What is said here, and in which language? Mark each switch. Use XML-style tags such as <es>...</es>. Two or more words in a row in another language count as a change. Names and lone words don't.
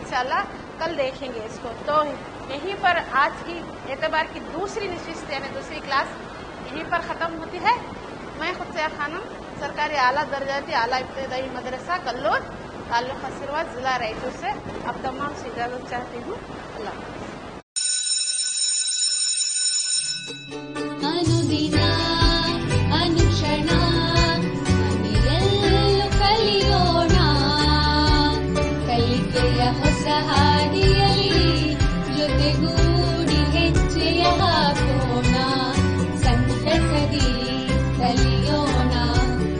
<ur>انشاءاللہ کل دیکھیں گے اس کو. تو یہیں پر آج کی اعتبار کی دوسری نشست یعنی دوسری کلاس یہیں پر ختم ہوتی ہے. میں خود خانم سرکاری اعلیٰ درجاتی اعلیٰ ابتدائی مدرسہ کلور تعلق خسروات ضلع رائچور سے اب تمام سے اجازت چاہتی ہوں. اللہ حافظ.</ur> <kn>ಅನುದಿನ ಅನುಕ್ಷಣ ಮನೆಯಲ್ಲೂ ಕಲಿಯೋಣ, ಕಲಿಕೆಯ ಹೊಸ ಹಾದಿಯಲ್ಲಿ ಜೊತೆಗೂಡಿ ಹೆಜ್ಜೆಯ ಹಾಕೋಣ, ಸಂತಸದಿ ಕಲಿಯೋಣ.</kn>